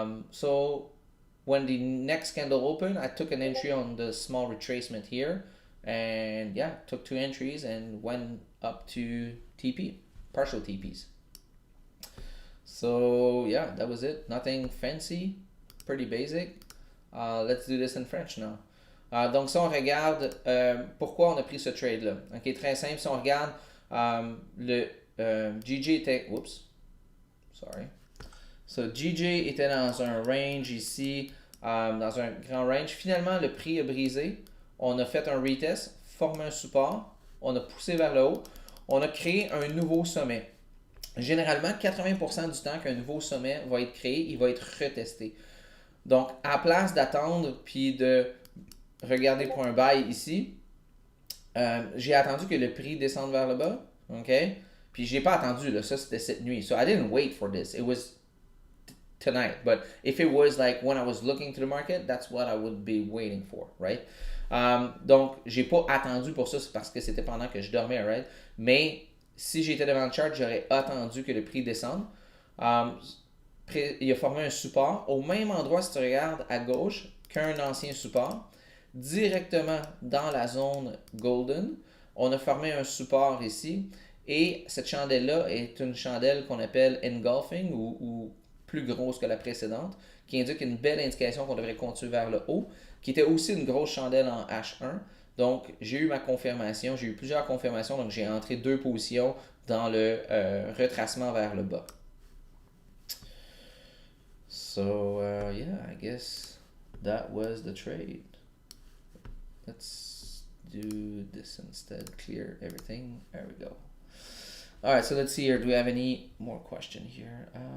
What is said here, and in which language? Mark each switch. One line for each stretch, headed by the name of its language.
English: So when the next candle opened, I took an entry on the small retracement here, and yeah, took 2 entries and went up to TP, partial TPs. So yeah, that was it. Nothing fancy, pretty basic. Let's do this in French now.
French: Donc si on regarde pourquoi on a pris ce trade-là. Ok, très simple. Si on regarde le GJ était... Oups.
English: Sorry.
French: So GJ était dans un range ici, dans un grand range. Finalement, le prix a brisé. On a fait un retest, formé un support. On a poussé vers le haut. On a créé un nouveau sommet. Généralement, 80% du temps qu'un nouveau sommet va être créé, il va être retesté. Donc, à place d'attendre puis de regarder pour un buy ici, j'ai attendu que le prix descende vers le bas. OK? Puis, j'ai pas attendu. Là, ça, c'était cette nuit.
English: So, I didn't wait for this. It was tonight. But if it was like when I was looking to the market, that's what I would be waiting for, right?
French: Donc, j'ai pas attendu pour ça, c'est parce que c'était pendant que je dormais, right? Mais si j'étais devant le chart, j'aurais attendu que le prix descende. Il a formé un support au même endroit, si tu regardes à gauche, qu'un ancien support. Directement dans la zone golden, on a formé un support ici. Et cette chandelle-là est une chandelle qu'on appelle engulfing ou plus grosse que la précédente, qui indique une belle indication qu'on devrait continuer vers le haut, qui était aussi une grosse chandelle en H1. Donc, j'ai eu ma confirmation, j'ai eu plusieurs confirmations, donc j'ai entré 2 positions dans le retracement vers le bas.
English: So, yeah, I guess that was the trade. Let's do this instead, clear everything. There we go. All right, so let's see here. Do we have any more question here?